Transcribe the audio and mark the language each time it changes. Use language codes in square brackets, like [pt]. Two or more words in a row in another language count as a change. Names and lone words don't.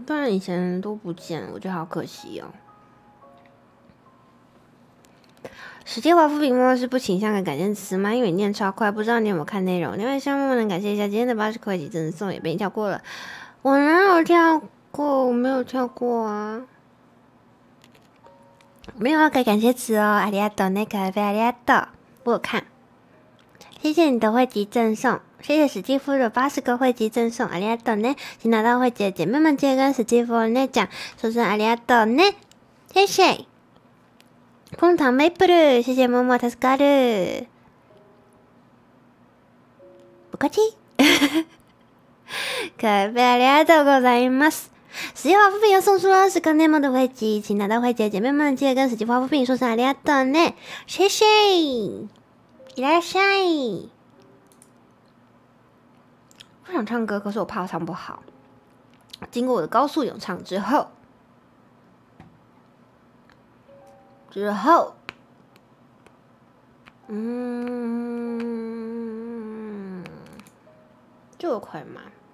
[zh] 不然以前都不见了，我觉得好可惜哦。史蒂华夫笔墨是不倾向的改建词吗？因为你念超快，不知道你有没有看内容。另外，希望默默能感谢一下今天的80块钱赠送，也被你跳过了。我哪有跳过？我没有跳过啊。没有要改感谢词哦， [ja] ありがとうね，可愛いありがとう。 [zh] 我有看，谢谢你的会籍赠送，谢谢史蒂夫的80个会籍赠送， [ja] ありがとうね， [zh] 请拿到会籍的姐妹们记得跟史蒂夫呢讲，说声 [ja] ありがとうね， [zh] 谢谢。枫糖梅普鲁，谢谢默默助かる。客气。 [ja] 可别ありがとうございます。 [zh] 使用华夫饼又送出了10个内蒙的会籍，请拿到会籍的姐妹们记得跟史蒂华夫饼说声 [ja] ありがとうね， [zh] 谢谢，いらっしゃい。我想唱歌，可是我怕我唱不好。经过我的高速咏唱之后，这么快吗？